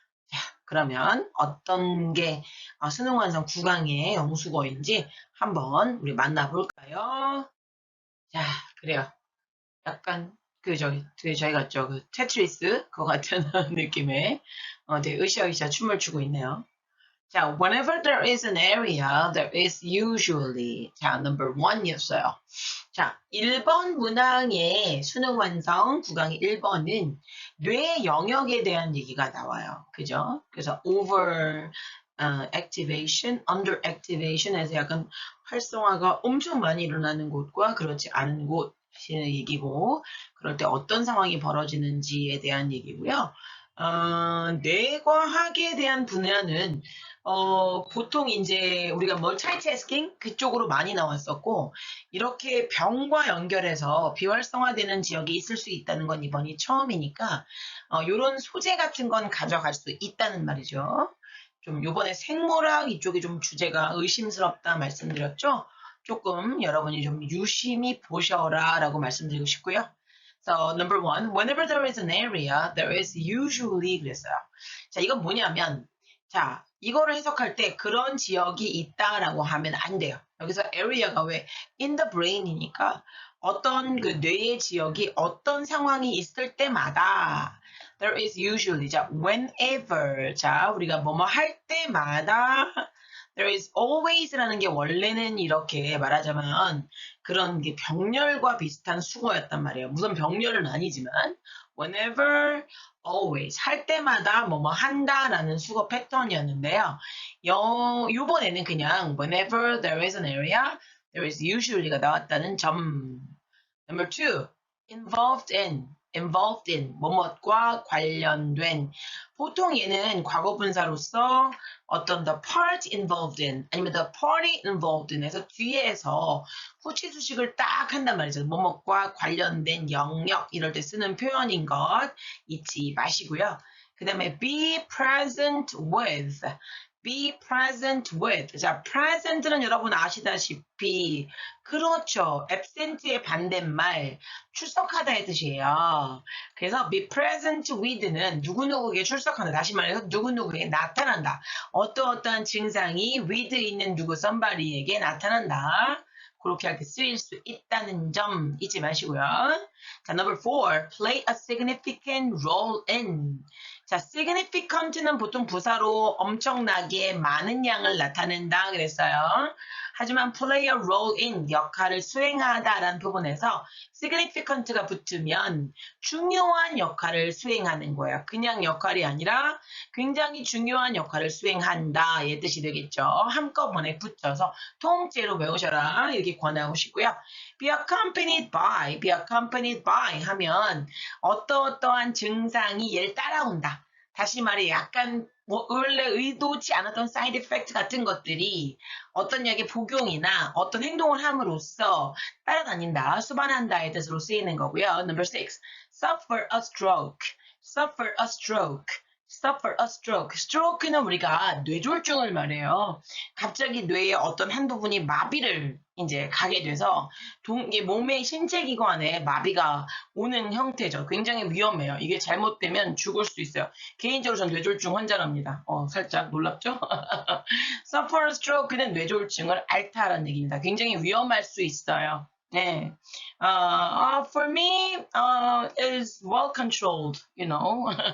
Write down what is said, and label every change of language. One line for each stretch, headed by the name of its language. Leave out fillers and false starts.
Korean: 자, 그러면 어떤 게 수능 완성 9강의 영수고인지 한번 우리 만나볼까요? 자, 그래요. 약간 저희 같죠? 그 테트리스 그거 같은 느낌의 되게 으쌰으쌰 춤을 추고 있네요.
English: 자, whenever there is an area, there is usually.
Korean: 자, number one이었어요. 자, 1번 문항의 수능 완성 구강 1번은 뇌 영역에 대한 얘기가 나와요. 그죠? 그래서 over activation, under activation에서 약간 활성화가 엄청 많이 일어나는 곳과 그렇지 않은 곳 하시는 얘기고, 그럴 때 어떤 상황이 벌어지는지에 대한 얘기고요. 뇌과학에 대한 분야는 보통 이제 우리가 멀티태스킹 그쪽으로 많이 나왔었고, 이렇게 병과 연결해서 비활성화되는 지역이 있을 수 있다는 건 이번이 처음이니까, 요런 소재 같은 건 가져갈 수 있다는 말이죠. 좀 요번에 생물학 이쪽이 좀 주제가 의심스럽다 말씀드렸죠? 조금 여러분이 좀 유심히 보셔라 라고 말씀드리고 싶고요.
English: So, number one, whenever there is an area, there is usually
Korean: 그랬어요. 자, 이건 뭐냐면, 자, 이거를 해석할 때 그런 지역이 있다라고 하면 안 돼요. 여기서 area가 왜
English: in the brain
Korean: 이니까 어떤 그 뇌의 지역이 어떤 상황이 있을 때마다
English: there is usually
Korean: 자 whenever 자 우리가 뭐뭐 할 때마다
English: there is always
Korean: 라는 게 원래는 이렇게 말하자면 그런 게 병렬과 비슷한 수거였단 말이에요. 무슨 병렬은 아니지만 whenever always 할 때마다 뭐뭐 한다라는 수거 패턴이었는데요. 요번에는 그냥
English: whenever there is an area, there is usually가
Korean: 나왔다는 점.
English: Number two, involved in,
Korean: 뭐뭇과 관련된. 보통 얘는 과거분사로서 어떤
English: the part involved in,
Korean: 아니면
English: the party involved in
Korean: 해서 뒤에서 후치수식을 딱 한단 말이죠. 뭐뭇과 관련된 영역, 이럴 때 쓰는 표현인 것 잊지 마시고요. 그 다음에
English: be present with. be present with.
Korean: 자, present는 여러분 아시다시피 그렇죠. absent의 반대말 출석하다의 뜻이에요. 그래서 be present with는 누구누구에게 출석한다. 다시 말해서 누구누구에게 나타난다. 어떠어떠한 증상이 with 있는 누구 somebody에게 나타난다. 그렇게 할 때 쓰일 수 있다는 점 잊지 마시고요.
English: 자, number four, play a significant role in.
Korean: 자, significant는 보통 부사로 엄청나게 많은 양을 나타낸다 그랬어요. 하지만
English: play a role in
Korean: 역할을 수행하다라는 부분에서 significant가 붙으면 중요한 역할을 수행하는 거예요. 그냥 역할이 아니라 굉장히 중요한 역할을 수행한다 의 뜻이 되겠죠. 한꺼번에 붙여서 통째로 외우셔라 이렇게 권하고 싶고요. be accompanied by 하면 어떠어떠한 증상이 얘를 따라온다. 다시 말해 약간 뭐 원래 의도치 않았던 사이드 이펙트 같은 것들이 어떤 약의 복용이나 어떤 행동을 함으로써 따라다닌다, 수반한다의 뜻으로 쓰이는 거고요.
English: Number six, suffer a stroke, suffer a stroke. suffer a stroke.
Korean: stroke는 우리가 뇌졸중을 말해요. 갑자기 뇌의 어떤 한 부분이 마비를 이제 가게 돼서 이게 몸의 신체 기관에 마비가 오는 형태죠. 굉장히 위험해요. 이게 잘못되면 죽을 수 있어요. 개인적으로 전 뇌졸중 환자랍니다. 살짝 놀랍죠?
English: suffer a stroke
Korean: 는 뇌졸중을 앓다라는 얘기입니다. 굉장히 위험할 수 있어요. 네.
English: For me, is well controlled, you know.